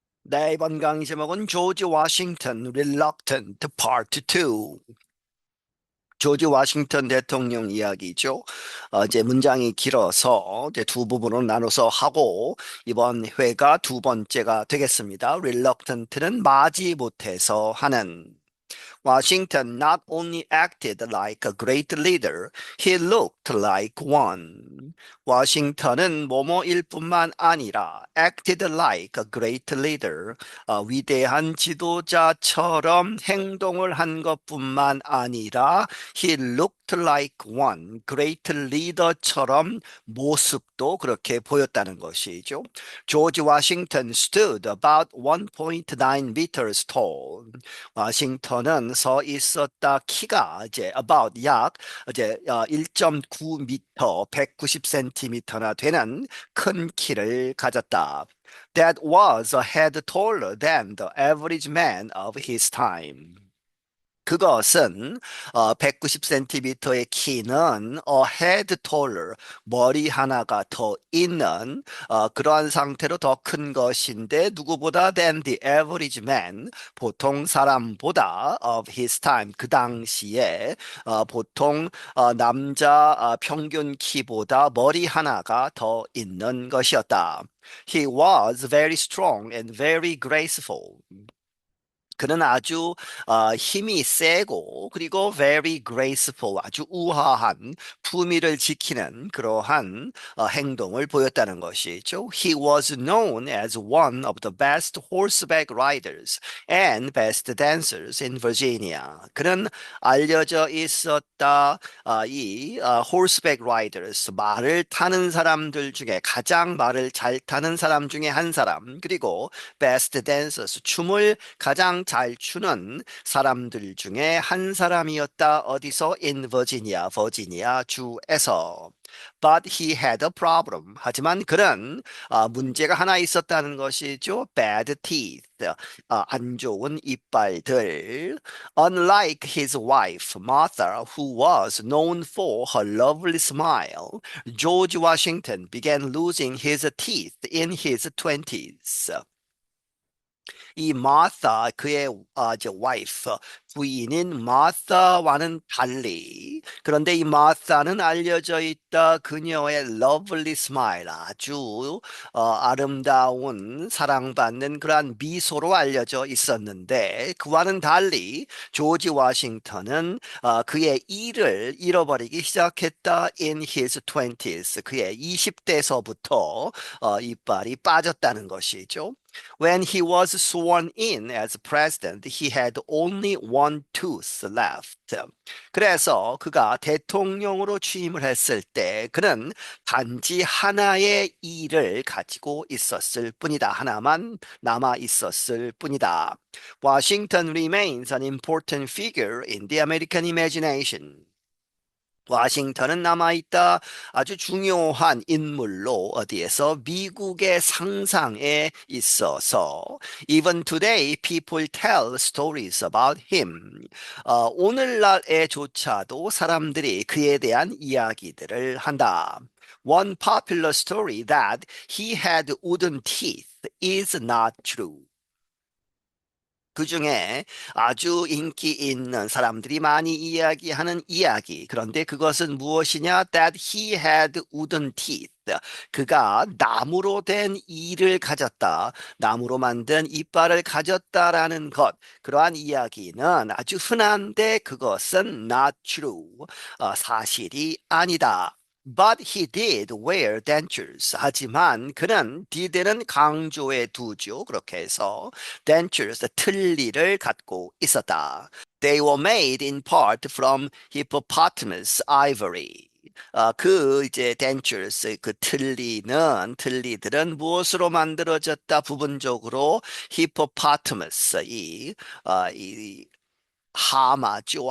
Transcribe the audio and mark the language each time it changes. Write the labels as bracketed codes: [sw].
[ko] 네, 이번 강의 제목은 조지 워싱턴 Reluctant Part 2. 조지 워싱턴 대통령 이야기죠. 이제 문장이 길어서 이제 두 부분으로 나눠서 하고 이번 회가 두 번째가 되겠습니다. Reluctant는 마지못해서 하는. [en] Washington not only acted like a great leader, he looked like one. [ko] 워싱턴은 뭐뭐일 뿐만 아니라 [en] acted like a great leader, [ko] 위대한 지도자처럼 행동을 한 것뿐만 아니라 [en] he looked like one, [ko] great leader처럼 모습도 그렇게 보였다는 것이죠. [en] George Washington stood about 1.9 meters tall. [ko] 워싱턴은 서 있었다 키가 이제 about 약 이제 1.9m, 190cm나 되는 큰 키를 가졌다. [en] That was a head taller than the average man of his time. [ko] 그것은 190cm의 키는 head taller, 머리 하나가 더 있는 그러한 상태로 더 큰 것인데 누구보다 [en] than the average man, [ko] 보통 사람보다 [en] of his time, [ko] 그 당시에 보통 남자 평균 키보다 머리 하나가 더 있는 것이었다. [en] He was very strong and very graceful. [ko] 그는 아주 힘이 세고 그리고 [en] very graceful, [ko] 아주 우아한 품위를 지키는 그러한 행동을 보였다는 것이죠. [en] He was known as one of the best horseback riders and best dancers in Virginia. [ko] 그는 알려져 있었다. 이 horseback riders, 말을 타는 사람들 중에 가장 말을 잘 타는 사람 중에 한 사람, 그리고 best dancers, 춤을 가장 잘 추는 사람들 중에 한 사람이었다. 어디서? [en] In Virginia, [ko] 버지니아 주에서. [en] But he had a problem. [ko] 하지만 그는 문제가 하나 있었다는 것이죠. [en] Bad teeth. [ko] 안 좋은 이빨들. [en] Unlike his wife, Martha, who was known for her lovely smile, George Washington began losing his teeth in his 20s. [ko] 이 마사 그의 이제 와이프 부인인 마사와는 달리 그런데 이 마사는 알려져 있다 그녀의 [en] lovely smile [ko] 아주 아름다운 사랑받는 그러한 미소로 알려져 있었는데 그와는 달리 조지 워싱턴은 그의 이를 잃어버리기 시작했다 [en] in his 20s [ko] 그의 20대서부터 이빨이 빠졌다는 것이죠. [en] When he was sworn in as president, he had only one tooth left. [ko] 그래서 그가 대통령으로 취임을 했을 때 그는 단지 하나의 이를 가지고 있었을 뿐이다. 하나만 남아 있었을 뿐이다. [en] Washington remains an important figure in the American imagination. [ko] 워싱턴은 남아있다. 아주 중요한 인물로 어디에서 미국의 상상에 있어서 [en] even today people tell stories about him. [ko] 오늘날에조차도 사람들이 그에 대한 이야기들을 한다. [en] One popular story that he had wooden teeth is not true. [ko] 그 중에 아주 인기 있는 사람들이 많이 이야기하는 이야기. 그런데 그것은 무엇이냐? [en] That he had wooden teeth. [ko] 그가 나무로 된 이를 가졌다. 나무로 만든 이빨을 가졌다라는 것. 그러한 이야기는 아주 흔한데 그것은 [en] not true. [ko] 사실이 아니다. [en] But he did wear dentures. [ko] 하지만 그는 did는 강조해 두죠. 그렇게 해서 dentures, 틀니를 갖고 있었다. [en] They were made in part from hippopotamus ivory. [ko] 그 이제 dentures, 그 틀니들은 무엇으로 만들어졌다? 부분적으로 hippopotamus, 이 하마죠.